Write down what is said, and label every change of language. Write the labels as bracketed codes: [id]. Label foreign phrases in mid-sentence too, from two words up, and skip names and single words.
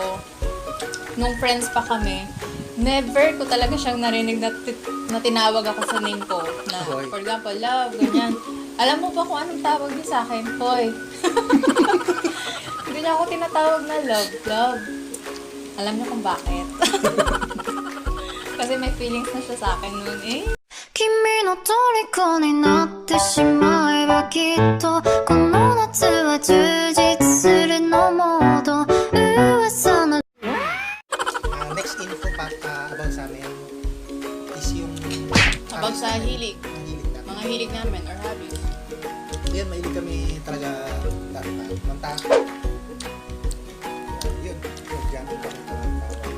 [tl] Nung friends pa kami, never ko talaga siyang narinig na tinawag ako sa name ko. Na, Hoy. [en] for example, [tl] love, ganyan. Alam mo ba kung anong tawag niya sa akin? Hoy. Hindi niya ako tinatawag na love. Alam niyo kung bakit. Kasi may feelings na siya sa akin noon eh. [ja] 君の虜になってしまえばきっとこの夏は充実するのモード噂の [en] Next info [tl] pa about sa amin is yung... About sa hilig. Hilig namin. Mga hilig namin or hobbies. Yan, mahilig kami talaga manta. Yun, mag-jamming kami sa manta.